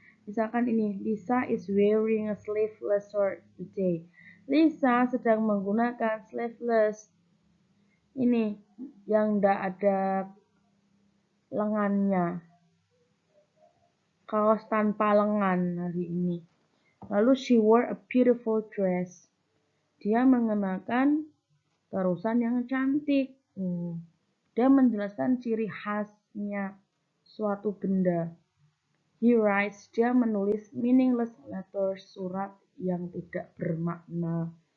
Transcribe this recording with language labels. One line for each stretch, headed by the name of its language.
Indonesian: Misalkan ini,
English: Lisa is wearing a sleeveless shirt today.
Indonesian: Lisa sedang menggunakan sleeveless. Ini, yang tidak ada lengannya. Kaos tanpa lengan hari ini.
English: Lalu she wore a beautiful dress.
Indonesian: Dia mengenakan terusan yang cantik. Dia menjelaskan ciri khasnya suatu benda.
English: He writes,
Indonesian: dia menulis
English: meaningless letters,
Indonesian: surat yang tidak bermakna.